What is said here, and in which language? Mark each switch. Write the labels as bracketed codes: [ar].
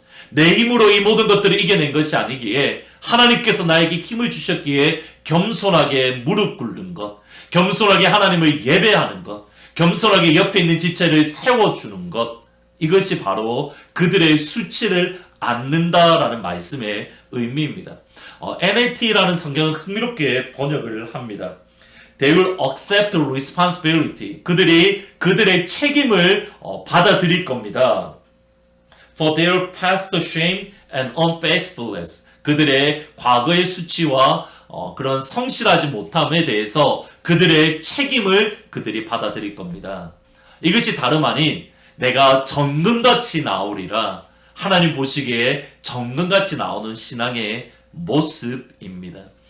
[ko] 내 힘으로 이 모든 것들을 이겨낸 것이 아니기에 하나님께서 나에게 힘을 주셨기에 겸손하게 무릎 꿇는 것, 겸손하게 하나님을 예배하는 것, 겸손하게 옆에 있는 지체를 세워주는 것, 이것이 바로 그들의 수치를 안는다라는 말씀의 의미입니다. NLT라는 성경은 흥미롭게 번역을 합니다. [en] They will accept responsibility. [ko] 그들이 그들의 책임을 받아들일 겁니다. [en] For their past shame and unfaithfulness. [ko] 그들의 과거의 수치와 그런 성실하지 못함에 대해서 그들의 책임을 그들이 받아들일 겁니다. 이것이 다름 아닌 내가 정금같이 나오리라, 하나님 보시기에 정금같이 나오는 신앙의 모습입니다.